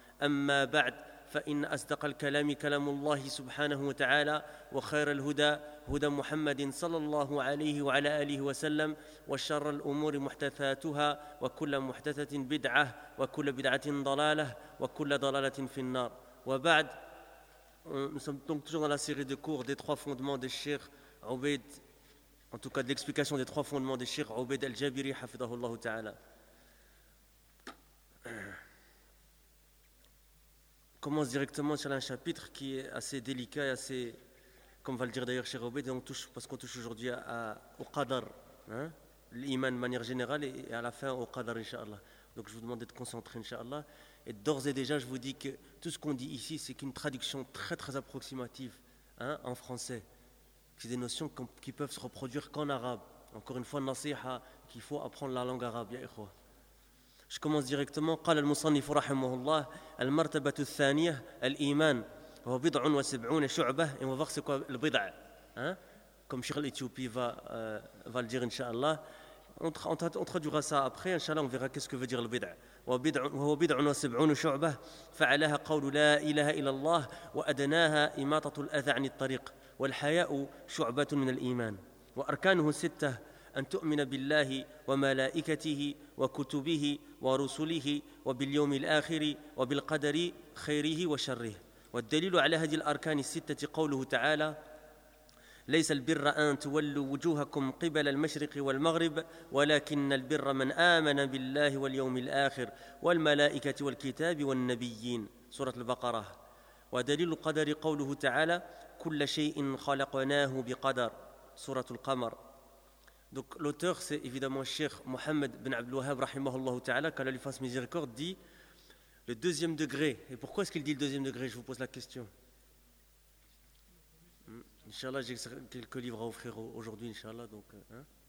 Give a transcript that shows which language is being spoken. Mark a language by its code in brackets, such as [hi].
[ar] أما بعد، فإن أصدق الكلام كلام الله سبحانه وتعالى، وخير الهدى هدى محمد صلى الله عليه وعلى آله وسلم، وشر الأمور محدثاتها، وكل محدثة بدعة، وكل بدعة ضلالة، وكل ضلالة في النار. وبعد، [fr] nous sommes donc toujours dans la série de cours des trois fondements des Cheikh Obeid, en tout cas de l'explication des trois fondements des Cheikh Obeid al-Jabiri, hafidhahullah ta'ala. On commence directement sur un chapitre qui est assez délicat et assez, comme va le dire d'ailleurs Cheikh Obeid, parce qu'on touche aujourd'hui au qadar, hein, l'iman de manière générale, et à la fin au qadar, inshallah. Donc je vous demande d'être concentré, inshallah. Et d'ores et déjà, je vous dis que tout ce qu'on dit ici, c'est qu'une traduction très très approximative, hein, en français. C'est des notions qui peuvent se reproduire qu'en arabe. Encore une fois, nasiha, qu'il faut apprendre la langue arabe, ya ikhwa. Je commence directement. [ar] قال المصنف رحمه الله المرتبة الثانية الإيمان هو بضع وسبعون شعبة. [fr] Et on va voir c'est quoi le bid'a, hein? Comme Cheikh l'Éthiopie va le dire, inshallah. On traduira ça après, inshallah, on verra qu'est-ce que veut dire le bid'a. [ar] وهو بضع وسبعون شعبة فعلها قول لا إله إلا الله وأدناها إماطة الأذى عن الطريق والحياء شعبة من الإيمان وأركانه ستة أن تؤمن بالله وملائكته وكتبه ورسله وباليوم الآخر وبالقدر خيره وشره والدليل على هذه الأركان الستة قوله تعالى ليس البر أن تولوا وجوهكم قبل المشرق والمغرب ولكن البر من آمن بالله واليوم الآخر والملائكة والكتاب والنبيين سورة البقرة ودليل القدر قوله تعالى كل شيء خلقناه بقدر سورة القمر. [fr] Donc l'auteur, c'est évidemment Cheikh Mohamed bin Abdel Wahhab, rahimahullah ta'ala, qu'Allah lui fasse miséricorde, dit le deuxième degré. Et pourquoi est-ce qu'il dit le deuxième degré? Je vous pose la question. Inch'Allah, j'ai quelques livres à offrir aujourd'hui, Inch'Allah. Donc, hein?